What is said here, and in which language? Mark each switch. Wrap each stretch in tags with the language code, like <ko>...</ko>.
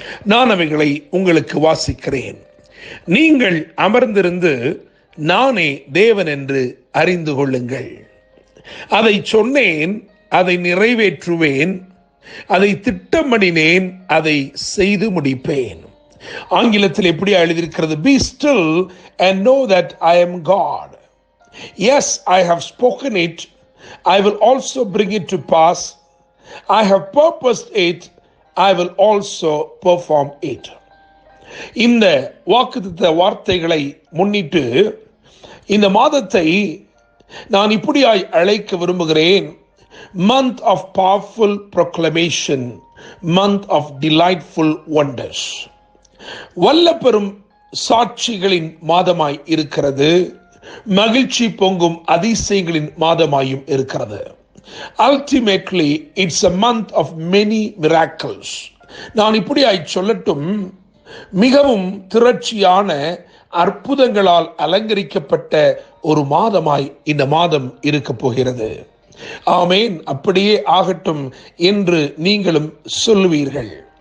<ta>நான் அவைகளை உங்களுக்கு வாசிக்கிறேன். நீங்கள் அமர்ந்திருந்து நானே தேவன் என்று அறிந்து கொள்ளுங்கள். அதை சொன்னேன், அதை நிறைவேற்றுவேன், அதை திட்டமிடினேன், அதை செய்து முடிப்பேன். ஆங்கிலத்தில் எப்படி எழுதியிருக்கிறது?</ta> <en>Be still and know that I am God. Yes, I have spoken it. I will also bring it to pass. I have purposed it. I will also perform it.</en> <ta>இந்த வாக்குத்தத்த வார்த்தைகளை முன்னிட்டு இந்த மாதத்தை நான் இப்படியாய் அழைக்க விரும்புகிறேன்.</ta> <en>Month of powerful proclamation, month of delightful wonders.</en> <ta>வல்லபெரும் சாட்சிகளின் மாதமாய் இருக்கிறது. மகிழ்ச்சி பொங்கும் அதிசயங்களின் மாதமாயும் இருக்கிறது.</ta> <en>Ultimately, it's a month of many miracles.</en> <ta>நான் இப்படியாய் சொல்லட்டும், மிகவும் திரட்சியான அற்புதங்களால் அலங்கரிக்கப்பட்ட ஒரு மாதமாய் இந்த மாதம் இருக்க போகிறது. ஆமேன். அப்படியே ஆகட்டும் என்று நீங்களும் சொல்லுவீர்கள்.</ta>